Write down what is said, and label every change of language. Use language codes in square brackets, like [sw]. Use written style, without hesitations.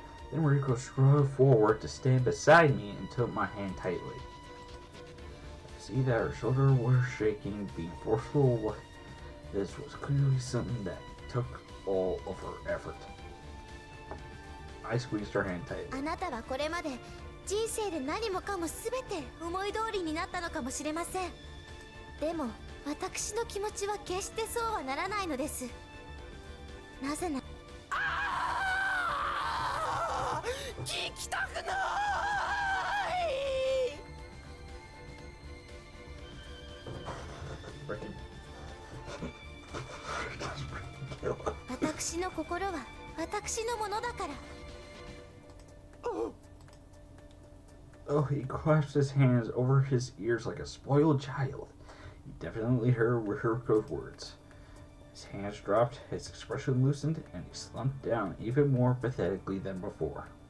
[en] Then Riko strode forward to stand beside me and took my hand tightly. I could see that her shoulders were shaking, being forceful. This was clearly something that took all of her effort. I squeezed her hand tightly. [ja] あなたはこれまで人生で何もかも全て思い通りになったのかもしれません。でも私の気持ちは決してそうはならないのです。なぜなら聞きたくない。私の心は私のものだから。 [en] Oh, he clasped his hands over his ears like a spoiled child. He definitely heard Riko's words. His hands dropped, his expression loosened, and he slumped down even more pathetically than before.